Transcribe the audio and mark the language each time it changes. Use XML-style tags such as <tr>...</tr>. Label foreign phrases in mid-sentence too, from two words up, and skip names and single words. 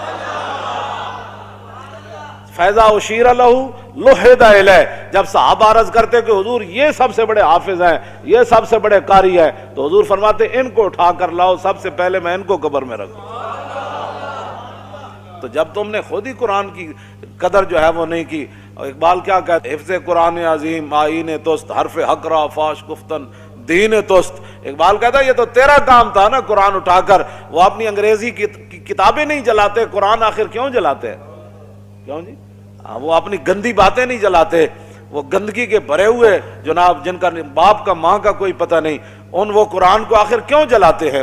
<ar>فیضا اشیر لہ لحد الیہ،</ar> <ur>جب صحابہ عرض کرتے کہ حضور یہ سب سے بڑے حافظ ہیں، یہ سب سے بڑے قاری ہیں، تو حضور فرماتے ان کو اٹھا کر لاؤ، سب سے پہلے میں ان کو قبر میں رکھوں۔ تو جب تم نے خود ہی قرآن کی قدر جو ہے وہ نہیں کی، اقبال کیا کہتے ہیں،</ur> <fa>حفظ قرآن عظیم آئین توست، حرف حق را فاش گفتن دین توست۔</fa> <ur>اقبال کہتا ہے یہ تو تیرا کام تھا نا قرآن اٹھا کر، وہ اپنی انگریزی کی کتابیں نہیں جلاتے، قرآن آخر کیوں جلاتے ہیں؟ کیوں جی؟ وہ اپنی گندی باتیں نہیں جلاتے، وہ گندگی کے بھرے ہوئے جناب جن کا باپ کا ماں کا کوئی پتہ نہیں، وہ قرآن کو آخر کیوں جلاتے ہیں؟</ur>